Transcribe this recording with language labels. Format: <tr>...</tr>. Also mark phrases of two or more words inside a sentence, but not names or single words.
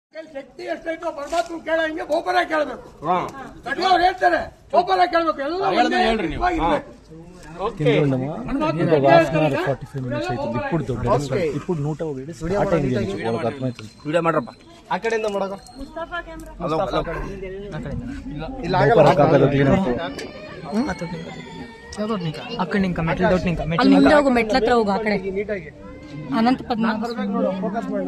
<kn>ಶಕ್ತಿ ಎಷ್ಟೈತೋ ಪರಮಾತ್ಮ ಕೇಳಂಗೆ ಗೋಪುರ ಕೇಳಬೇಕು. ದೊಡ್ಡವ್ರು ಹೇಳ್ತಾರೆ ಗೋಪುರ ಕೇಳಬೇಕು. ಎಲ್ಲ ಹೇಳ್ರಿ ನೀವು.</kn> <te>ఇప్పుడు 101 స్టార్ట్ అయింది వాళ్ళకి అర్థమైతుంది.</te> <kn>వీడియో ಮಾಡ್ರಪ್ಪ ಆ ಕಡೆಯಿಂದ ಮಾಡೋದು ಮುಸ್ತಫಾ ಕ್ಯಾಮೆರಾ</kn> <te>అక్కడ ఇంకా మెట్ల తోటి ఇంకా</te> <kn>ಅಲ್ಲಿ ಮುಂದೆ ಹೋಗು, ಮೆಟ್ಲ ಹತ್ರ ಹೋಗು. ಆ ಕಡೆ ಅನಂತ ಪದ್ಮನಾಭ ಫೋಕಸ್ ಮಾಡೋಣ.</kn>